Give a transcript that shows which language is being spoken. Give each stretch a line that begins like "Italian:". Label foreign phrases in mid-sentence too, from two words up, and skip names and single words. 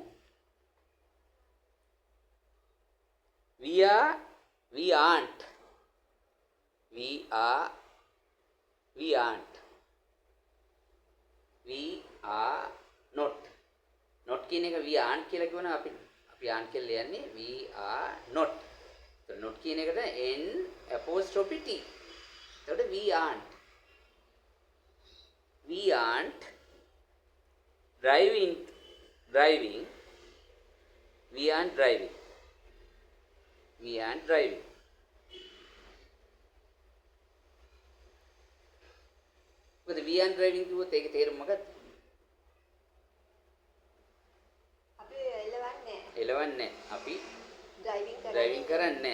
English: We aren't we are, we aren't, we are not.
Sinhala: not කියන එක
English: we aren't
Sinhala: කියලා කියවනම් අපි aren't කියලා ලියන්නේ
English: we are not. so not
Sinhala: කියන එකට
English: n apostrophe t.
Sinhala: එතකොට
English: we aren't driving we aren't driving
Sinhala: මොකද
English: we aren't driving
Sinhala: කිව්වොත් ඒකේ තේරුම මොකක්ද? එලවන්නේ අපි driving කරන්නේ.